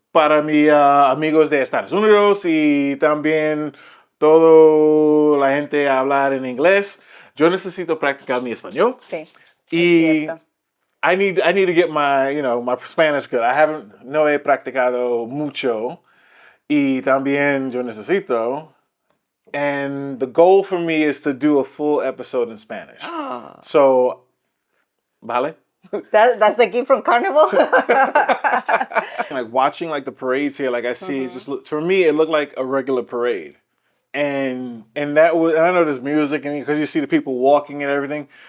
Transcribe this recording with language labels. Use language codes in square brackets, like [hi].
[es] Para mis amigos de Estados Unidos y también toda la gente hablar en inglés, yo necesito practicar mi español. Sí. [en] Y I need to get my my Spanish good. [es] No he practicado mucho, y también yo necesito. [en] And the goal for me is to do a full episode in Spanish. So, vale. That's the gift from Carnival. Like watching like the parades here, like I see, for me it looked like a regular parade, and that was, and I know there's music, and because you see the people walking and everything.